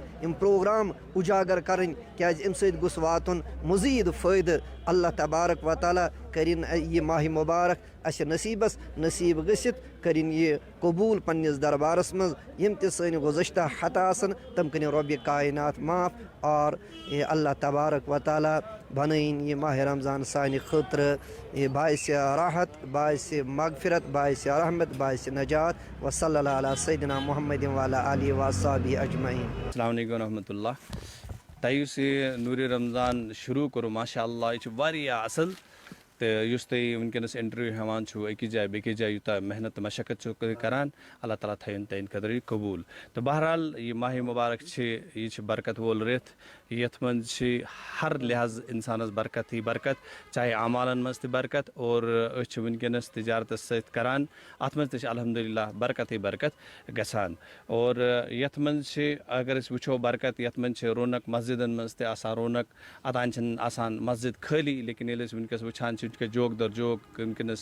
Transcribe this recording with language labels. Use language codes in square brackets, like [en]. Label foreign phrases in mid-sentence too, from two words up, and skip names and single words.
[ks] یِم پرٛوگرام اُجاگر کَرٕنۍ کیٛازِ اَمہِ سۭتۍ گوٚژھ واتُن مٔزیٖد فٲیدٕ [ar] اللہ تبارک و تعالیٰ [ks] کٔرِنۍ یہِ ماہِ مُبارک اَسہِ نصیٖبَس نصیٖب گٔژھِتھ کٔرِنۍ یہِ قبوٗل پنٛنِس دربارَس منٛز یِم تہِ سٲنۍ گُزشتہ خطا آسَن تِم کٔرِنۍ رۄبہِ کاینات معاف اور [ar] اللہ تبارک و تعالیٰ [ks] بَنٲیِن یہِ ماہِ رمضان سانہِ خٲطرٕ یہِ باعثِ راحت باعثِ مغفرت باعثِ رحمت باعثِ نجات [ar] وصلی اللہ علیہ سیدنا محمد وعلیٰ آلہ وصحبہ اجمعین. السلام علیکم ورحمۃ اللہ. [ks] تۄہہِ یُس یہِ نوٗرِ رمضان شروٗع کوٚروٕ ماشاء اللہ یہِ چھُ واریاہ اَصٕل تہٕ یُس تُہۍ وٕنکٮ۪نَس اِنٹَروِو ہٮ۪وان چھُو أکِس جایہِ بیٚکِس جایہِ یوٗتاہ محنت تہٕ مشقت چھُو کَران اللہ تعالیٰ تھٲیِن تُہٕنٛدِ خٲطرٕ یہِ قبوٗل تہٕ بہرحال یہِ ماہِ مُبارک چھِ یہِ چھِ برکت وول رٮ۪تھ یَتھ منٛز چھِ ہر لحاظ اِنسانَس برکتٕے برکت چاہے اعمالَن منٛز تہِ برکت اور أسۍ چھِ وٕنکٮ۪نَس تِجارتَس سۭتۍ کَران اَتھ منٛز تہِ چھِ الحمدُاللہ برکتٕے برکت گژھان اور یَتھ منٛز چھِ اگر أسۍ وٕچھو برکت یَتھ منٛز چھِ رونق مسجِدَن منٛز تہِ آسان رونق اوٚتانۍ چھِنہٕ آسان مسجِد خٲلی لیکِن ییٚلہِ أسۍ وٕنکٮ۪س وٕچھان چھِ وٕنکٮ۪س جوک در جوک وٕنکٮ۪نَس